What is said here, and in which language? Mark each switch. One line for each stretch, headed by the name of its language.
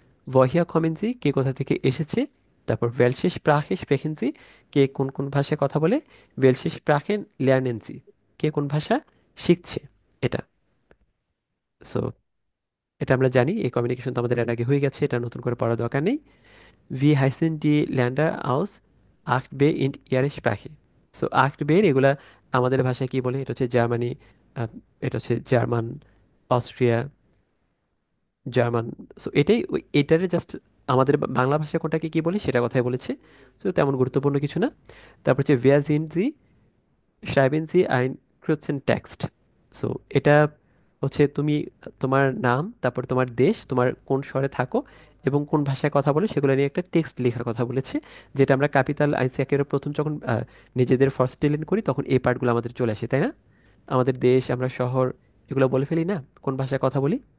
German: Woher kommen Sie,
Bangla: কে কোথা থেকে এসেছে। তারপর
German: welche Sprache sprechen Sie,
Bangla: কে কোন কোন ভাষায় কথা বলে।
German: welche Sprachen lernen Sie,
Bangla: কে কোন ভাষা শিখছে। এটা, সো এটা আমরা জানি, এই কমিউনিকেশন তো আমাদের এর আগে হয়ে গেছে, এটা নতুন করে পড়ার দরকার নেই।
German: Wie heißen die Länder aus 8b in ihrer Sprache?
Bangla: So 8b এগুলা আমাদের ভাষায় কি বলে, এটা হচ্ছে জার্মানি, এটা হচ্ছে জার্মান, অস্ট্রিয়া, জার্মান। সো এটাই এটারে জাস্ট আমাদের বাংলা ভাষায় কোনটাকে কি বলি সেটা কথাই বলেছে। সো তেমন গুরুত্বপূর্ণ কিছু না। তারপর হচ্ছে
German: wer sind Sie, schreiben Sie ein kurzen Text।
Bangla: So এটা হচ্ছে তুমি তোমার নাম, তারপর তোমার দেশ, তোমার কোন শহরে থাকো এবং কোন ভাষায় কথা বলে সেগুলো নিয়ে একটা টেক্সট লেখার কথা বলেছে, যেটা আমরা ক্যাপিটাল আইসি একেবারে প্রথম যখন নিজেদের ফার্স্ট লেন করি তখন এই পার্টগুলো আমাদের চলে আসে, তাই না? আমাদের দেশ, আমরা শহর, এগুলো বলে ফেলি না কোন ভাষায় কথা বলি।